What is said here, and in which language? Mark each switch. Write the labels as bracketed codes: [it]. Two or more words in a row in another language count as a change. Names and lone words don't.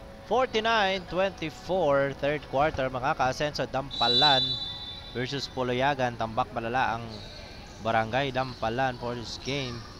[tl] 49-24, [en] third quarter, [tl] mga ka-Asenso. Dampalan versus Poloyagan. Tambak malala ang Barangay Dampalan [en] for this game.